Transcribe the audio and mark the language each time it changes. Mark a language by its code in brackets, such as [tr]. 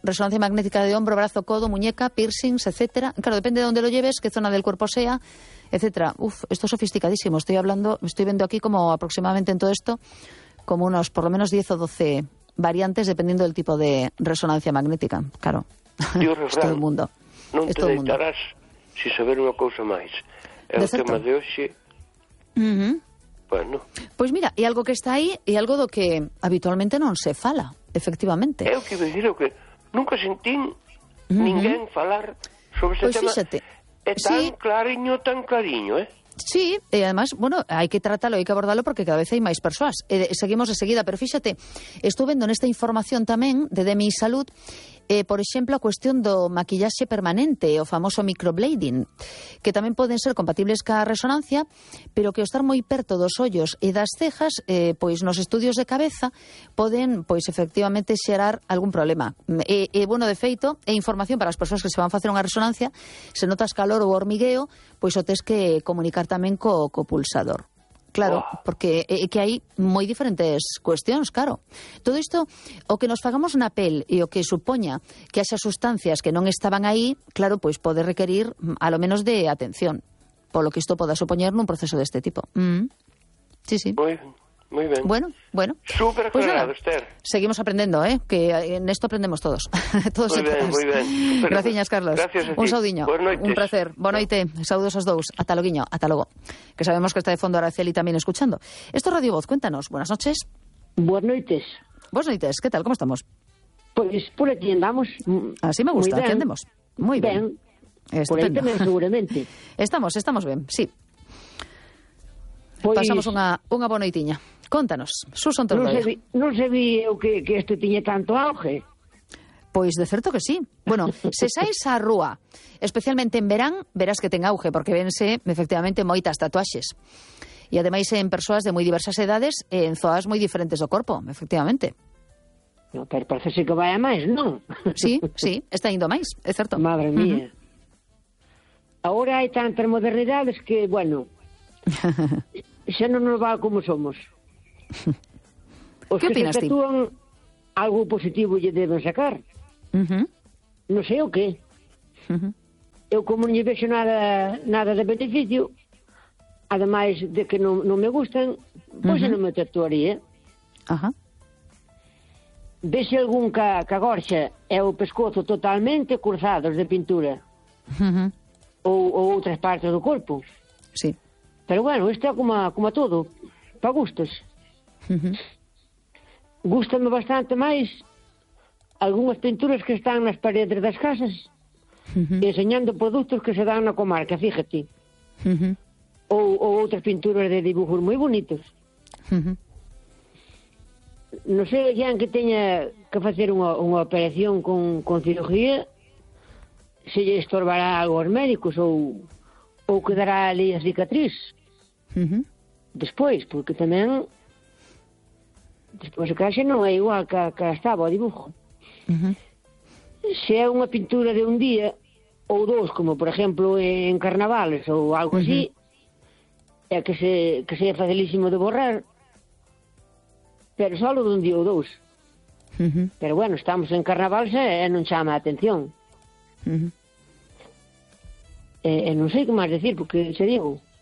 [es] Resonancia magnética de hombro, brazo, codo, muñeca, piercings, etcétera. Claro, depende de dónde lo lleves, qué zona del cuerpo sea, etcétera. Uf, esto es sofisticadísimo. Estoy hablando, estoy viendo aquí como aproximadamente en todo esto, como unos por lo menos 10 o 12 variantes, dependiendo del tipo de resonancia magnética, claro. Dios, es todo el mundo. [gl] Non te deitarás sin saber unha cousa máis. É o tema de hoxe. Bueno. Pois mira, e algo que está aí, e algo do que habitualmente non se fala, efectivamente. Eu quero dicir que nunca sentín ninguén falar sobre ese tema. Pois fíxate. É tan clariño, tan clariño, eh? [es] Sí, y además, bueno, hay que tratarlo, hay que abordarlo porque cada vez hay más personas. Seguimos de seguida, pero fíjate, estuve viendo en esta información también de DMI Salud, por ejemplo, [gl] a cuestión do [es] maquillaje permanente o famoso microblading, que también pueden ser compatibles con la resonancia, pero que estar muy perto dos ojos y das cejas, pues en los estudios de cabeza pueden, pues efectivamente, [gl] xerar [es] algún problema. Bueno, [gl] de feito, [es] información para las personas que se van a hacer una resonancia, se notas calor o hormigueo, pues [gl] o tes que comunicar tamén co pulsador. Claro, porque que hai moi diferentes cuestións, claro. Todo isto, o que nos fagamos na pel e o que supoña que haxa sustancias que non estaban aí, claro, pois pode requerir [es] a lo menos [gl] de atención, polo que isto poda supoñer nun proceso deste tipo. Sí, sí. Moi ben. Bueno. Súper [es] pues [gl] aclarado, Esther. Seguimos aprendendo, que en esto aprendemos todos. [es] Todos muy y bien, todas. Muy bien. Gracias, Carlos. Gracias a ti. [gl] Un saudiño. [es] Un placer. Buenas noches. Saludos a todos. Hasta luego, guiño. Hasta luego. Que sabemos que está de fondo Araceli también escuchando. Esto es Radio Voz. Cuéntanos. Buenas noches. Buenas noches. Buenas noches. ¿Qué tal? ¿Cómo estamos? Pues por aquí andamos. Así me gusta. Aquí andemos. Muy bien. Estupendo. Por ahí también, seguramente. Estamos bien. Sí. [gl] Pues, pasamos unha boa noitiña. Contanos, Susan Tordoia. Non sabí eu que este tiñe tanto auge. Pois de certo que sí. Bueno, se saís á rúa, especialmente en verán, verás que ten auge, porque vense, efectivamente, moitas tatuaxes. E ademais en persoas de moi diversas edades, en zoas moi diferentes do corpo, efectivamente. No, pero parece ser que vai a máis, non? Sí, está indo máis, é certo. Madre mía. Ahora hai tantas modernidades que, bueno... xa non nos va como somos. Os que opinas, se tatúan tí? Algo positivo lle deben sacar. Non sei o que. Eu como non lle vexo nada de beneficio, ademais de que non me gustan, pois non me tatuaría. Vese algún ca gorxa é o pescozo totalmente cruzados de pintura. Ou outras partes do corpo. Sí. Pero bueno, isto é como a todo, para gustos. Gústame bastante máis algunhas pinturas que están nas paredes das casas, enseñando produtos que se dan na comarca, [es] fíjate. [gl] Ou outras pinturas de dibujos moi bonitos. Non sei, xa que teña que facer unha operación con cirugía, se lle estorbará algo aos médicos ou quedará ali a cicatriz. Despois, porque tamén despois a caixa non é igual que estaba o dibujo. Se é unha pintura de un día ou dous, como por exemplo en carnavales ou algo así, é que se é facilísimo de borrar, pero só de un día ou dous. Uh-huh. Pero bueno, estamos en carnaval e non chama a atención. Uh-huh. Non sei que máis decir, porque se digo.